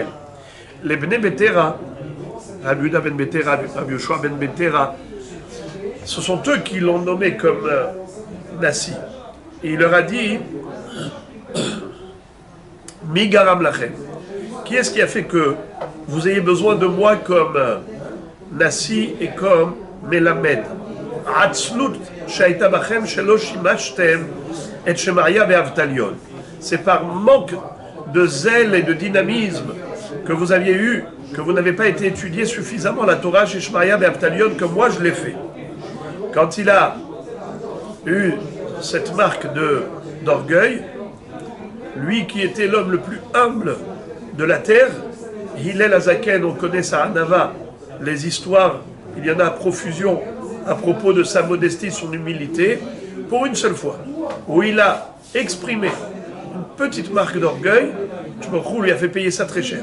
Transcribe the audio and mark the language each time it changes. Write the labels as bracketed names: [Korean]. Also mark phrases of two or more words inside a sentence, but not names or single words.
[French] Les Bnei Betera, Rabbi Yehuda ben Betera, Rabbi Yoshua ben Betera, ce sont eux qui l'ont nommé comme Nassi. Et il leur a dit [Hebrew] מי גרם לכם. [French] Qui est-ce qui a fait que vous ayez besoin de moi comme Nassi et comme Melamed? [Hebrew] עצלות שהייתה בכם שלא שמשתם את שמעיה ואבטליון. [French] C'est par manque de zèle et de dynamisme que vous aviez eu, que vous n'avez pas été étudié suffisamment la Torah chez Shemaria ve'Avtalion que moi je l'ai fait. Quand il a eu cette marque d'orgueil, lui qui était l'homme le plus humble de la terre, Hillel Azaken, on connaît sa Hanava, les histoires, il y en a à profusion à propos de sa modestie, son humilité, pour une seule fois, où il a exprimé une petite marque d'orgueil, Shmuel lui a fait payer ça très cher.